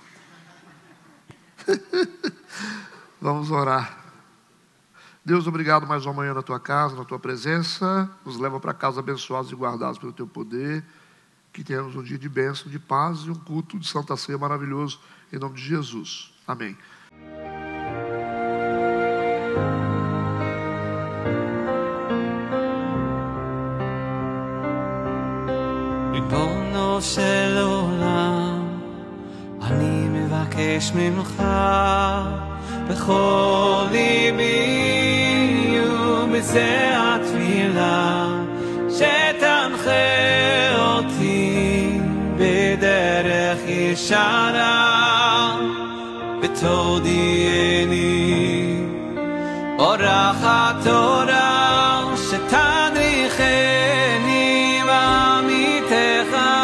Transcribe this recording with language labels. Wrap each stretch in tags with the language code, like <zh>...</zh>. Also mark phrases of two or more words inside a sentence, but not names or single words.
<pt>Vamos orar. Deus, obrigado mais uma manhã na tua casa, na tua presença. Nos leva para casa abençoados e guardados pelo teu poder. Que tenhamos um dia de bênção, de paz e um culto de Santa Ceia maravilhoso. Em nome de Jesus. Amém.</pt> <he>ריבונו של עולם, אני מבקש ממך בכל ליבי ובזה התפילה שתנחה אותי בדרך ישרה ותודיעני אורח התורה שתדריכני בעמיתך</he>